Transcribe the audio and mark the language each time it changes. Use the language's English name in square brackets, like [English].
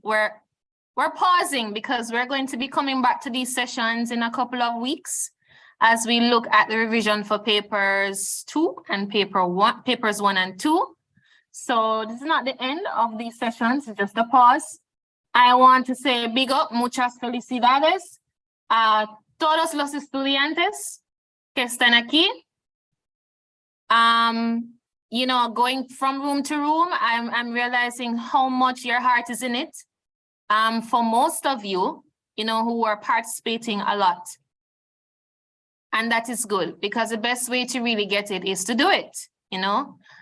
[English] We're pausing because we're going to be coming back to these sessions in a couple of weeks as we look at the revision for papers 2 and papers 1 and 2. So this is not the end of these sessions, it's just a pause. I want to say big up, [Spanish] muchas felicidades a todos los estudiantes que están aquí. [English] You know, going from room to room, I'm realizing how much your heart is in it. For most of you, you know, who are participating a lot. And that is good because the best way to really get it is to do it, you know.